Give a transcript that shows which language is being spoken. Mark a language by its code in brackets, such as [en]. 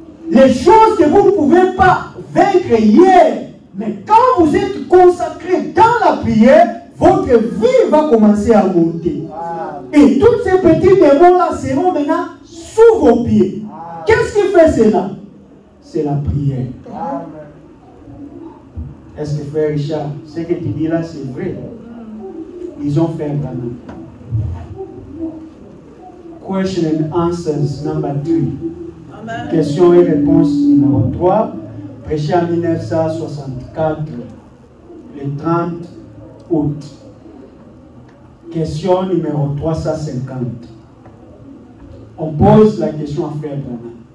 [fr] Les choses que vous ne pouvez pas vaincre hier, mais quand vous êtes consacré dans la prière, votre vie va commencer à monter. Et tous ces petits démons-là seront maintenant sous vos pieds. Qu'est-ce qui fait cela? C'est la prière. Est-ce que frère Richard, ce que tu dis là, c'est vrai? Ils ont fait Branham. [en] Question and answers number 3. [fr] Amen. Question et réponse numéro 3. Prêché en 1964, le 30 août. Question numéro 350. On pose la question à frère Branham.